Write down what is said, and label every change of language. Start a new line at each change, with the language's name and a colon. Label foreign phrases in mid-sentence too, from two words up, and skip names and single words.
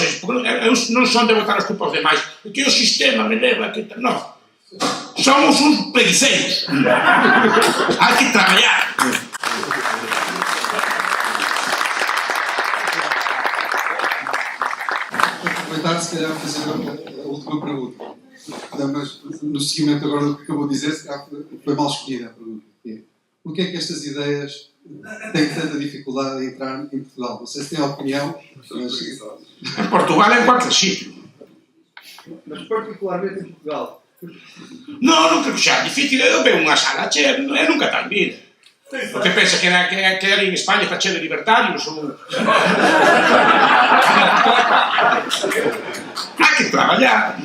Galician: Eu non son de botar as culpas demais. É que o sistema me leva a que... Non. Somos uns preguiceiros. Hai que traballar.
Portuguese: Aproveitar, se calhar, fazer a última pergunta. Mas, no seguimento agora do que acabou de dizer, se calhar foi mal escolhida a pergunta. Porquê é que estas ideias têm tanta dificuldade em entrar em Portugal? Não sei se tem opinião, mas...
Galician: En Portugal é en
Spanish: cualquier sitio.
Portuguese: Mas particularmente em Portugal.
Galician: Non creo que xa difícil. Eu veo unha sala chea, eu nunca tal vida. Porque pensa que ali en España está cheo de libertarios ou... Hai que traballar.